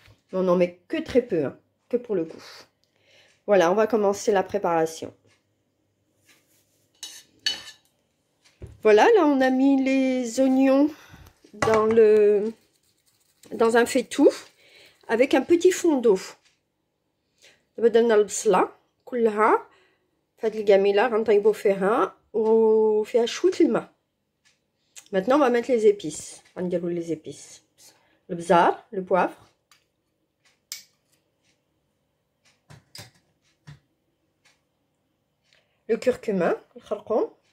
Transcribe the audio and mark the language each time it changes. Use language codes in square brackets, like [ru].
[fr] On n'en met que très peu, hein, que pour le goût. Voilà, on va commencer la préparation. Voilà, là on a mis les oignons dans un faitout avec un petit fond d'eau. [ar] بدلنا البصلة كلها في هاد القاميلة غنطيبو فيها وفيها شوية الماء. [fr] Maintenant on va mettre les épices. [ar] غنديرو [fr] les épices. Le bzar, le poivre. Le curcumin, le kharkoum.